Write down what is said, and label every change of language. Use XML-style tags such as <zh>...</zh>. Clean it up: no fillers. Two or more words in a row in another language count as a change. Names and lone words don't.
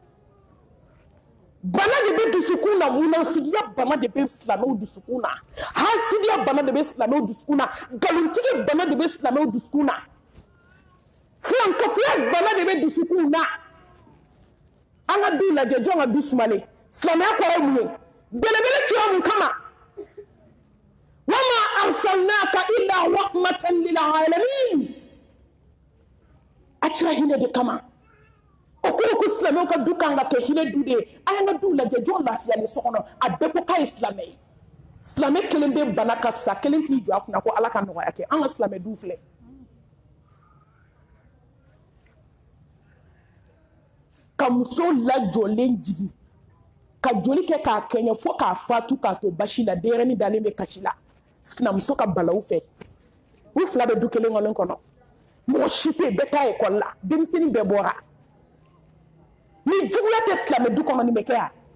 <bm>bana de bɛ dusukun na munafigiya bana de bɛ silamɛw dusukun na hasidiya bana de bɛ silamɛw dusukun na nkalontigɛ bana de bɛ silamɛw dusukun na filankafoya bana de bɛ dusukun na an ka du lajɛ jɔn ka du sumalen silamɛya kɔrɔ ye mun ye belebele tura mun kama</bm> <ar>وما أرسلناك إلا رحمة للعالمين</ar> <bm>a cira hinɛ de kama o kɔrɔ ko silamɛw ka du kan ka kɛ hinɛ du de ye a y'an ka du lajɛ jɔn lafiyalen so kɔnɔ a bɛɛ ko k'a ye silamɛ ye silamɛ kelen bɛ bana ka sa kelen t'i jɔ a kunna ko Ala ka nɔgɔya kɛ an ka silamɛ du filɛ ka muso lajɔlen jigin ka joli kɛ k'a kɛɲɛ fo k'a fatu k'a to basi la denyɛrɛnin dalen bɛ kasi la sinamuso ka balawu fɛ u fila bɛ du kelen kɔnɔ mɔgɔ si tɛ yen bɛɛ taa ekɔli la denmisɛnnin bɛɛ bɔra ni juguya tɛ silamɛ du kɔnɔ nin bɛ kɛ yan</bm>